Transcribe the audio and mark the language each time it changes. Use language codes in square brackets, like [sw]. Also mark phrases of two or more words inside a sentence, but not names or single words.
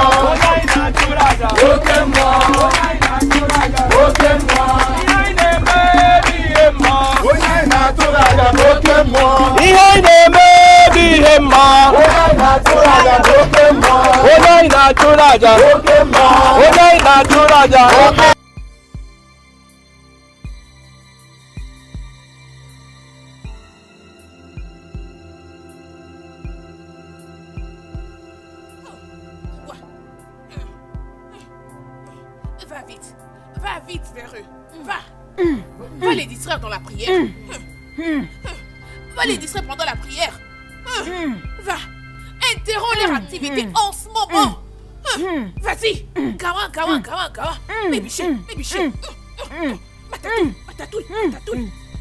[ig] Onye na-atụrụ aja bụ oke mmụọ. Onye na-atụrụ aja bụ oke mmụọ. Onye na-atụrụ aja bụ oke mmụọ. Ihe ị na-eme bụ ihe mma. Onye na-atụrụ aja bụ oke mmụọ. Onye na-atụrụ aja bụ oke mmụọ. Onye na-atụrụ aja bụ oke mmụọ. [fr] Va vite. Va vite vers eux. Va. Va les distraire dans la prière. Va les distraire pendant la prière. Va. Interromps leur activité en ce moment. Vas-y. Gawa, gawa, gawa, gawa. Mébiché, mébiché. Matatoul, matatoul, matatoul.